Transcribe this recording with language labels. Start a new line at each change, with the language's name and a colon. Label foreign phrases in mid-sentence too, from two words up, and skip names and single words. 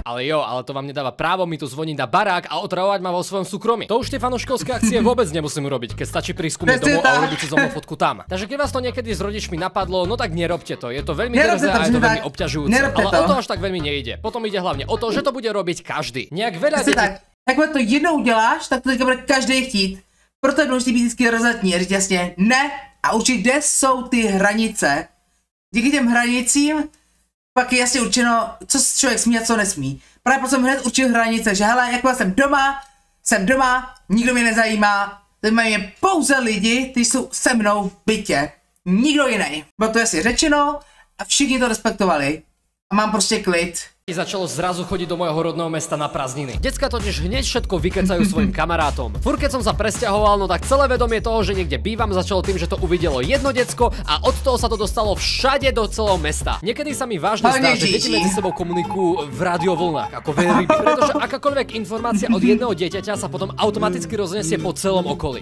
Slovak: Ale jo, ale to vám nedáva právo mi tu zvoniť na barák a otravovať ma vo svojom súkromí. To už tie fanúšikovské akcie vôbec nemusím urobiť, keď stačí prísť ku mne domov a urobiť si so mnou fotku tam. Takže keď vás to niekedy s rodičmi napadlo, no tak nerobte to. Je to veľmi drzé a je to veľmi obťažujúce. Ale o to až tak veľmi nejde. Potom ide hlavne o to, že to bude robiť každý. Nejak veľa detí.
Czech: Jakmile to jednou uděláš, tak to teďka bude každý chtít. Proto je důležité být vždycky razantní a říct jasně ne a určit, kde jsou ty hranice. Díky těm hranicím pak je jasně určeno, co člověk smí a co nesmí. Právě proto jsem hned určil hranice, že hele, jakmile jsem doma, nikdo mě nezajímá, zajímají mě pouze lidi, kteří jsou se mnou v bytě. Nikdo jiný. Bylo to jasně řečeno a všichni to respektovali. A mám prostě klid.
Slovak: Začalo zrazu chodiť do môjho rodného mesta na prázdniny. Decka totiž hneď všetko vykecajú svojim kamarátom. Furt keď som sa presťahoval, no tak celé vedomie toho, že niekde bývam, začalo tým, že to uvidelo jedno decko a od toho sa to dostalo všade do celého mesta. Niekedy sa mi vážne zdá, že deti medzi sebou komunikujú v radiovlnách ako veľryby, pretože akákoľvek informácia od jedného dieťaťa sa potom automaticky roznesie po celom okolí.